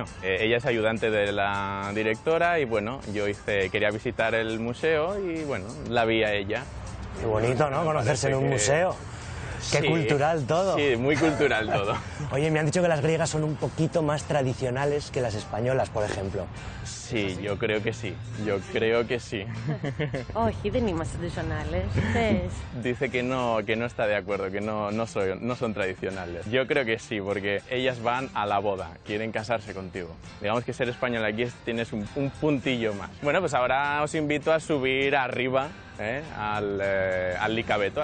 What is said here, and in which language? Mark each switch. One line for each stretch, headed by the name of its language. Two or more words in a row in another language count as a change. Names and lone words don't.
Spanish: Ella es ayudante de la directora y bueno, yo quería visitar el museo y bueno, la vi a ella. Qué bonito, ¿no? Conocerse en un museo. Qué cultural todo. Sí, muy cultural todo. Oye, me han dicho que las griegas son un poquito más tradicionales que las españolas, por ejemplo. Sí, yo creo que sí.
Greek: Όχι, δεν είμαστε tradicionales.
Spanish: Dice que no está de acuerdo, que no son tradicionales. Yo creo que sí, porque ellas van a la boda, quieren casarse contigo. Digamos que ser español aquí tienes un puntillo más. Bueno, pues ahora os invito a subir arriba, al Licabeto.